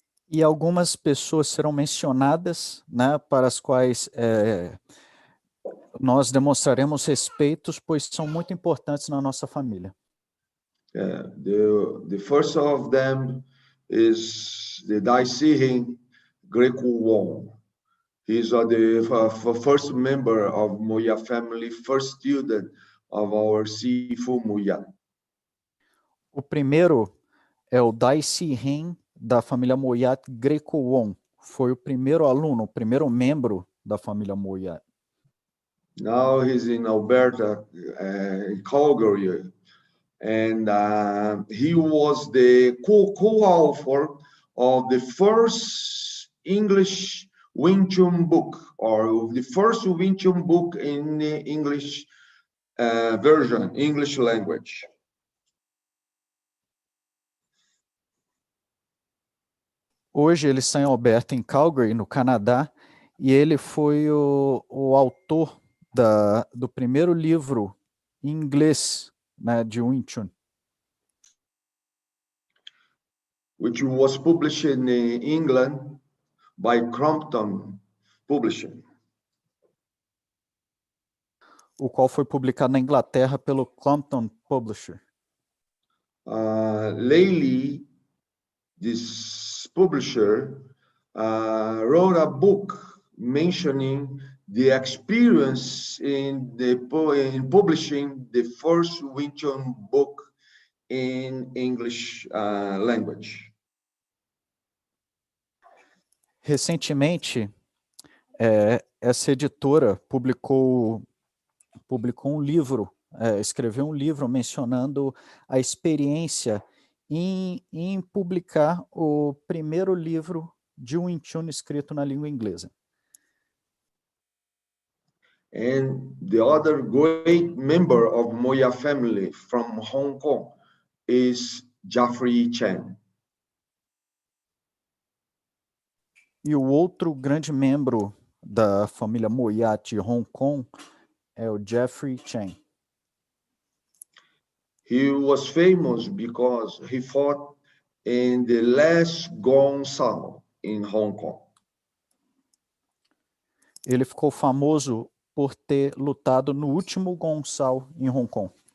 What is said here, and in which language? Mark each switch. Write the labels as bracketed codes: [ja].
[pt] E algumas pessoas serão mencionadas, né, para as quais nós demonstraremos respeitos, pois são muito importantes na nossa família. [en] The first of them is the Dai Sihin Greco-Wong. He's the first member of Moya family, first student of our Sifu Moya. [pt] O primeiro é o Dai Sihin, da família Moyat Greco-Wong. Foi o primeiro aluno, o primeiro membro da família Moyat. [en] Now he's in Alberta, Calgary, and he was the co-author of the first English Wing Chun book, or the first Wing Chun book in the English version, English language. [pt] Hoje ele está em Alberta, em Calgary, no Canadá, e ele foi o autor do primeiro livro em inglês, né, de Wing Chun. [en] Which was published in England by Crompton Publishing. [pt] O qual foi publicado na Inglaterra pelo Crompton Publisher. [en] Lately, this publisher wrote a book mentioning the experience in publishing the first Wing Chun book in English language. [pt] Recentemente, essa editora publicou um livro, escreveu um livro mencionando a experiência em publicar o primeiro livro de Wing Chun escrito na língua inglesa. [en] And the other great member of Moya family from Hong Kong is Jeffrey Chen. [pt] E o outro grande membro da família Moyat de Hong Kong é o Jeffrey Chen. [en] He was famous because he fought in the last Gong Sao in Hong Kong. [pt] Ele ficou famoso por ter lutado no último Gong Sao em Hong Kong.